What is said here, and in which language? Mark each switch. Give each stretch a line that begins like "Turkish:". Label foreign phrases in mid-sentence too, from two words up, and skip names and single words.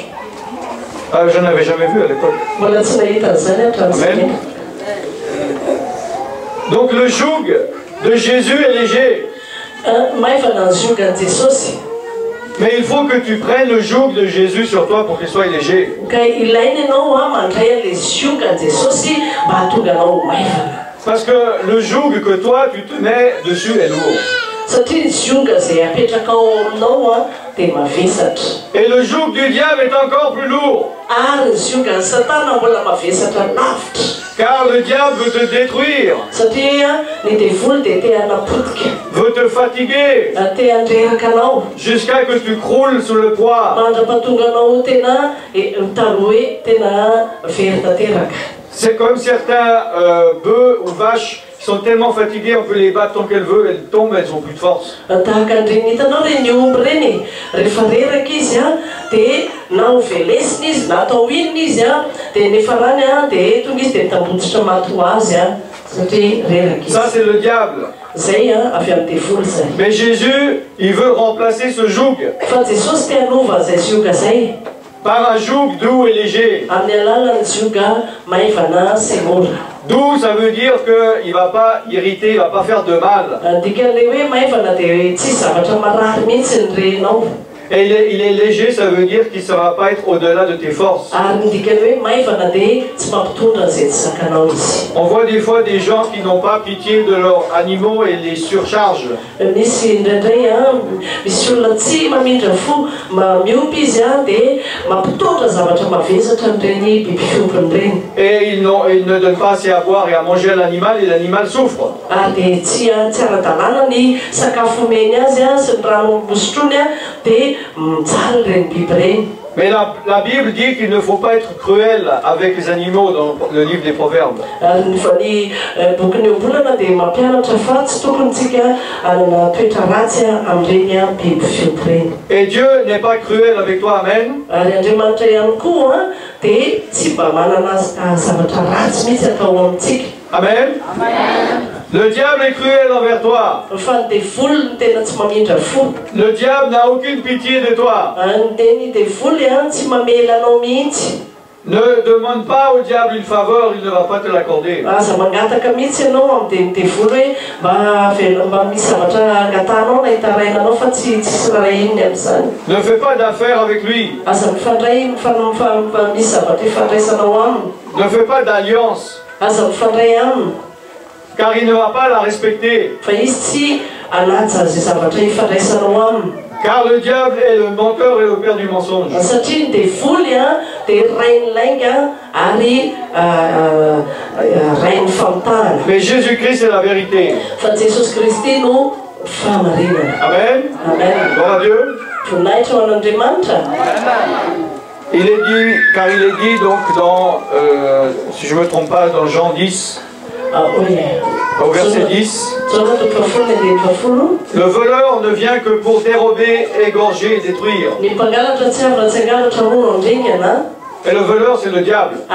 French: Je n'avais jamais vu à l'époque.
Malagasy: Mbola tsy nahita an'izany hatramin'izany.
French: Donc le joug de Jésus est léger.
Malagasy: Maivana ny ziogan'i Jesosy.
French: Mais il faut que tu prennes le joug de Jésus sur toi pour qu'il soit léger.
Malagasy: Ka ilaina ianao mandray an'ilay ziogan'i Jesosy mba hahatonga anao maivana.
French: Parce que le joug que toi tu te mets dessus est lourd.
Malagasy: Satria ny zioga izay apetraka ao aminao dia mavesatra.
French: Et le joug du diable est encore plus lourd.
Malagasy: Ary ny ziogan'ny Satana mbola mavesatra lavitra.
French: Car le diable veut te détruire,
Malagasy: Satria ny devoly dia te hanapotika.
French: veut te fatiguer,
Malagasy: Te handreraka anao.
French: jusqu'à que tu croules sous le poids.
Malagasy: Mandrapatonga anao tena mitaro hoe tena very tanteraka.
French: C'est comme certains bœufs ou vaches qui sont tellement fatigués, on peut les battre tant qu'elles veulent, elles tombent, elles n'ont plus de force.
Malagasy: Tahaka an'ireny hitanao reny omby reny rehefa reraka izy dia na ho velesina izy na atao inona izy dia nefa rany dia tonga izy dia mitambotsitra maty ho azy satria reraka izy.
French: Ça c'est le diable.
Malagasy: Zay avy amin'ny devoly zay.
French: Mais Jésus, il veut remplacer ce joug
Malagasy: Fa Jesosy te hanova zay zioga zay
French: par un joug doux et léger.
Malagasy: amin'ny alalan'ny zioga maivana sy mora.
French: Doux, ça veut dire qu'il ne va pas irriter, il ne va pas faire de mal.
Malagasy: Dikan'ilay hoe maivana dia tsy zavatra marary mihitsy ny renao.
French: Et il est léger, ça veut dire qu'il ne saura pas être au-delà de tes forces.
Malagasy: Ary ny dikany hoe maivana dia tsy mampitondra izay tsy zakanao izy.
French: On voit des fois des gens qui n'ont pas pitié de leurs animaux et les surchargent.
Malagasy: Misy indraindray misy olona tsy mamindra fo miompy izy dia mampitondra zavatra mavesatra n'ireny biby fiompiny ireny.
French: Et ils ne donnent pas assez à boire et à manger à l'animal et l'animal souffre.
Malagasy: Dia tsy ara-dalàna ny sakafo omeny azy sy ny rano mosotrony dia mijaly ireny biby ireny.
French: Mais la Bible dit qu'il ne faut pas être cruel avec les animaux dans le livre des Proverbes.
Malagasy: Ny boky ombolana dia mampianatra fa tsy tokontsika hanana toetra ratsy amin'ireny biby fiompy ireny.
French: Et Dieu n'est pas cruel avec toi, amen.
Malagasy: Ary Andriamanitra ihany koa dia tsy mba manana zavatra ratsy mihitsy atao amintsika. Amen. Amen.
French: Le diable est cruel envers toi.
Malagasy: fa ny devoly ny tena tsy mamindra fo.
French: Le diable n'a aucune pitié de toi.
Malagasy: Ny devoly tsy mamela anao mihitsy.
French: Ne demande pas au diable une faveur, il ne va pas te l'accorder.
Malagasy: Aza mangataka mihitsy ianao amin'ny devoly hoe mba misy zavatra angatanao na hitarainanao fa tsy raha inony amin'izany.
French: Ne fais pas d'affaires avec lui.
Malagasy: Aza mifandray misy zavatra ifandraisanao aminy.
French: Ne fais pas d'alliance.
Malagasy: Aza mifandray aminy.
French: Car il ne va pas la respecter.
Malagasy: Fa izy tsy anaja zay zavatra ifandraisanao aminy.
French: Car le diable est le menteur et le père du mensonge.
Malagasy: Satria ny devoly dia rainy lainga ary rainy famitahana.
French: Mais Jésus-Christ est la vérité.
Malagasy: Fa Jesosy Kristy no fahamarinana. Amen. Amen.
French: Gloire à Dieu.
Malagasy: Voninahitra ho an'Andriamanitra.
French: Il est dit, car il est dit donc dans, si je ne me trompe pas, dans Jean 10, au verset 10, le voleur ne vient que pour dérober, égorger et détruire. Et le voleur, c'est le diable.